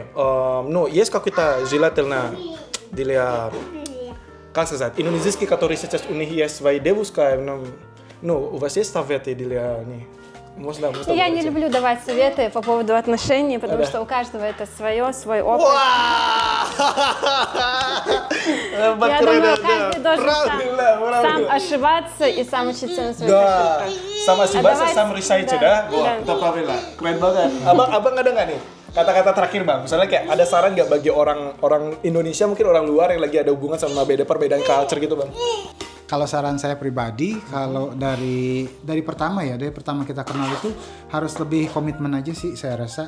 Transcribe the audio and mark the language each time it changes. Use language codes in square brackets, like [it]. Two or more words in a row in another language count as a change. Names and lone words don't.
[ru] Ну, есть какой-то желательно для, как сказать, индонезийский, который сейчас у них есть свои девушки, ну, у вас есть советы для них? Можно Я не говорить? люблю давать советы по поводу отношений, потому что у каждого это свой опыт. Я думаю, каждый должен сам ошибаться и сам учиться на своих Да, ошибках. [id] sama si Bas, [ru] давай- [id] sama research [ru] да, [id] dah. [ru] да. [id] Wah, itu Pravila. Keren banget. Abang ada nggak nih kata-kata terakhir bang? Misalnya kayak ada saran nggak bagi orang Indonesia, mungkin orang luar yang lagi ada hubungan sama perbedaan culture gitu bang? Kalau saran saya pribadi, kalau dari pertama kita kenal itu harus lebih komitmen aja sih saya rasa.